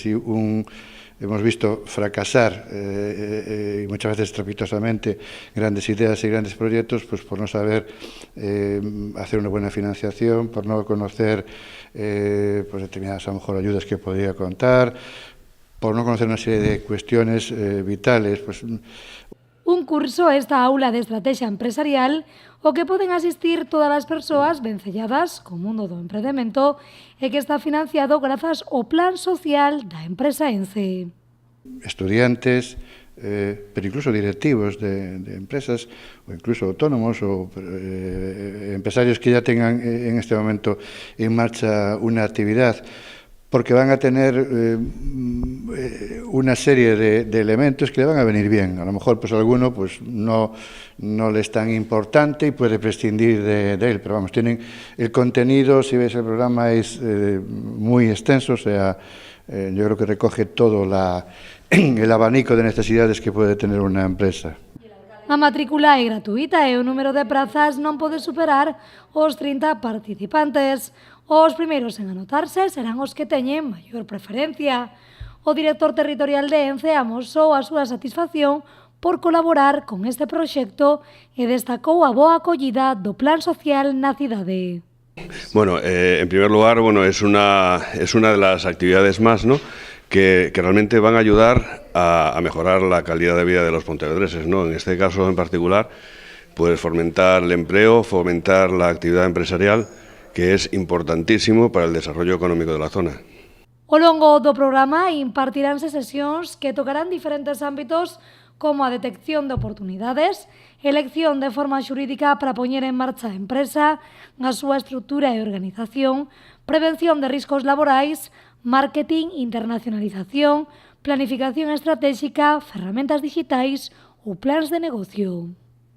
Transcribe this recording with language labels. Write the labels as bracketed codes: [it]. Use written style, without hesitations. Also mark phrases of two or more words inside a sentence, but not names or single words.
[es] Si hemos visto fracasar y muchas veces estrepitosamente grandes ideas y grandes proyectos, pues por no saber hacer una buena financiación, por no conocer pues determinadas a lo mejor ayudas que podría contar, por no conocer una serie de cuestiones vitales. Pues. [gl] Un curso esta aula de estrategia empresarial o que poden asistir todas as persoas vencelladas co mundo do emprendemento e que está financiado grazas ao plan social da empresa ENCE. [es] Estudiantes, pero incluso directivos de empresas o incluso autónomos o empresarios que ya tengan en este momento en marcha una actividad, porque van a tener una serie de elementos que le van a venir bien. A lo mejor pues alguno pues no le es tan importante y puede prescindir de él, pero vamos, tienen el contenido, si ves el programa es muy extenso, o sea, yo creo que recoge todo el abanico de necesidades que puede tener una empresa. [gl] A matrícula é gratuita e o número de prazas non pode superar os 30 participantes. Os primeiros en anotarse serán os que teñen maior preferencia. O director territorial de ENCE amosou a súa satisfacción por colaborar con este proxecto e destacou a boa acollida do plan social na cidade. [es] Bueno, en primer lugar, bueno, es una de las actividades más, ¿no?, que realmente van a ayudar a mejorar la calidad de vida de los pontevedreses, ¿no? En este caso en particular, pues fomentar el empleo, fomentar la actividad empresarial, que es importantísimo para el desarrollo económico de la zona. [gl] Ao longo do programa impartiránse sesións que tocarán diferentes ámbitos como a detección de oportunidades, elección de forma xurídica para poñer en marcha a empresa, a súa estrutura e organización, prevención de riscos laborais, marketing, internacionalización, planificación estratégica, ferramentas digitais ou plans de negocio.